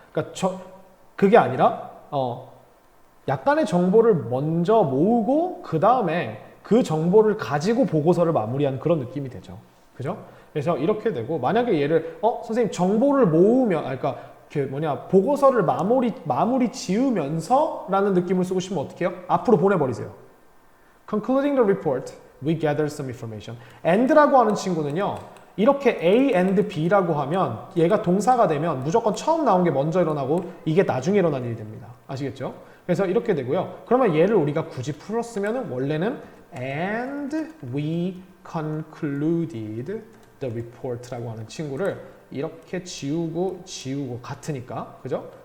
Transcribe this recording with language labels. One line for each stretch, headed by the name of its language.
Korean: 그러니까 그게 아니라 약간의 정보를 먼저 모으고 그 다음에 그 정보를 가지고 보고서를 마무리한 그런 느낌이 되죠. 그죠? 그래서 이렇게 되고 만약에 얘를 선생님 정보를 모으면 그러니까 보고서를 마무리 지으면서 라는 느낌을 쓰고 싶으면 어떻게 해요? 앞으로 보내버리세요.
English: Concluding the report, we gathered some information.
Korean: and라고 하는 친구는요. 이렇게 A and B라고 하면 얘가 동사가 되면 무조건 처음 나온 게 먼저 일어나고 이게 나중에 일어난 일이 됩니다. 아시겠죠? 그래서 이렇게 되고요. 그러면 얘를 우리가 굳이 풀었으면 원래는
English: and we concluded the report
Korean: 라고 하는 친구를 이렇게 지우고 같으니까, 그죠?